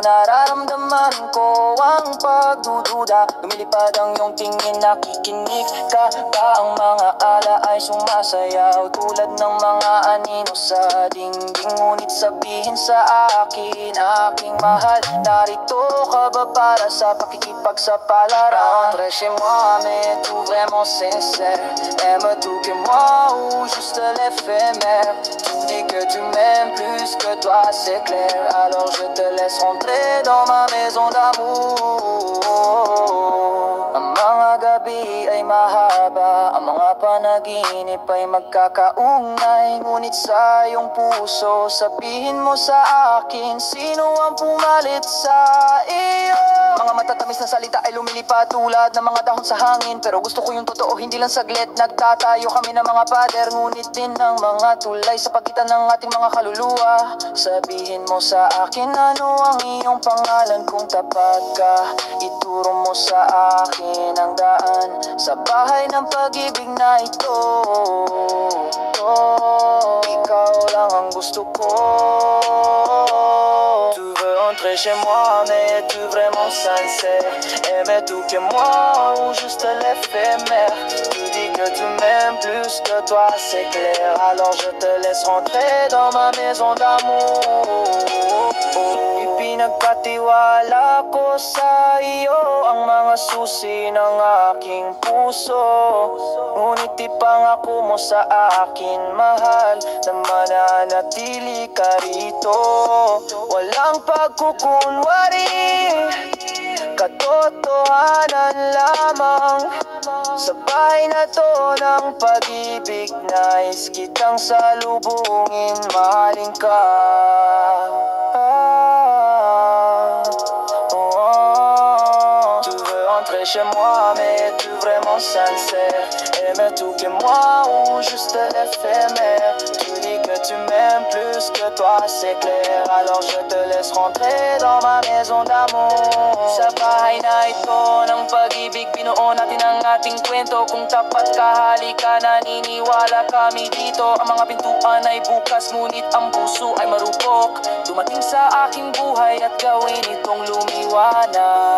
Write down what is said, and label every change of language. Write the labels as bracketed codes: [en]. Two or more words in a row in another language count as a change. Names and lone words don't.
[tl] Nararamdaman ko ang pagdududa, lumilipad ang iyong tingin, nakikinig ka ba? Ang mga ala ay sumasayaw tulad ng mga anino sa dingding, ngunit sabihin sa akin, aking mahal, narito ka ba para sa pakikipagsapalaran? [fr] Rentre chez moi, mais tout vraiment sincère. Aimes-tu que moi ou juste l'éphémère? Tu dis que tu m'aimes plus que toi, c'est clair. Alors je te laisse rentrer dans ma maison d'amour. [tl] Ang mga gabi ay mahaba, ang mga panaginip ay magkakaungnay, ngunit sa iyong puso, sabihin mo sa akin, sino ang pumalit sa iyo? Mga matatamis na salita ay lumilipad tulad ng mga dahon sa hangin, pero gusto ko yung totoo, hindi lang saglit. Nagtatayo kami ng mga pader, ngunit din ng mga tulay sa pagitan ng ating mga kaluluwa. Sabihin mo sa akin, ano ang iyong pangalan? Kung tapat ka, ituro mo sa akin ang daan sa bahay ng pag-ibig na ito. Ikaw lang ang gusto ko. [fr] Tu veux entrer chez moi, mais es-tu vraiment sincère? Aimes-tu que moi ou juste l'éphémère? Tu dis que tu m'aimes plus que toi, c'est clair. Alors je te laisse rentrer dans ma maison d'amour. [tl] Ipinagkatiwala ko sa iyo ang mga susi ng aking puso, ngunit ipangako mo sa akin, mahal, na mananatili ka rito. Walang pagkukunwari, katotohanan lamang. Sa bahay na to ng pag-ibig, nais kitang salubungin, mahalin ka. [fr] Tu veux entrer chez moi, mais es-tu vraiment sincère? Aimes-tu que moi ou juste l'éphémère? Tu dis que tu m'aimes plus que toi, c'est clair. Alors je te laisse rentrer dans ma maison d'amour. [tl] Sa bahay na ito ng pag-ibig, binuo natin ang ating kwento. Kung tapat ka, halika, naniniwala kami dito. Ang mga pintuan ay bukas, ngunit ang puso ay marupok. Dumating sa aking buhay at gawin itong lumiwanag.